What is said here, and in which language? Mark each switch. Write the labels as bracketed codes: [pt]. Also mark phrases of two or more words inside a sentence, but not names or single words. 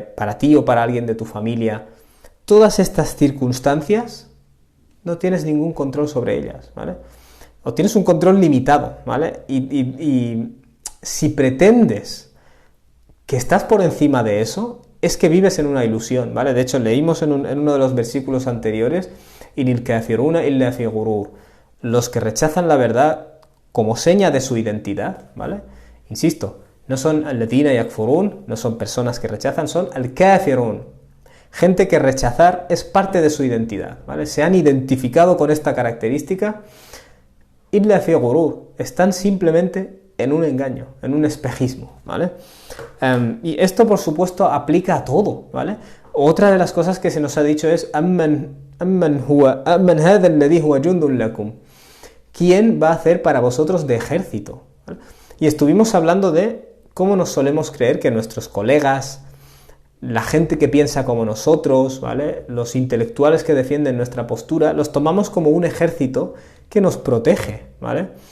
[es] Para ti o para alguien de tu familia, todas estas circunstancias no tienes ningún control sobre ellas, ¿vale? O tienes un control limitado, ¿vale? Y si pretendes que estás por encima de eso, es que vives en una ilusión, ¿vale? De hecho, leímos en uno de los versículos anteriores, [ar] إنِ الكافرون إلا في غرور, [es] los que rechazan la verdad como seña de su identidad, ¿vale? Insisto, no son [ar] الذين يكفرون, [es] no son personas que rechazan, son al-kafirun. Gente que rechazar es parte de su identidad, ¿vale? Se han identificado con esta característica. [ar] إلا في غرور, [es] están simplemente en un engaño, en un espejismo, ¿vale? Y esto, por supuesto, aplica a todo, ¿vale? Otra de las cosas que se nos ha dicho es [ar] "أمّن هذا الذي هو جند لكم", [es] ¿quién va a hacer para vosotros de ejército? ¿Vale? Y estuvimos hablando de cómo nos solemos creer que nuestros colegas, la gente que piensa como nosotros, ¿vale?, los intelectuales que defienden nuestra postura, los tomamos como un ejército que nos protege, ¿vale?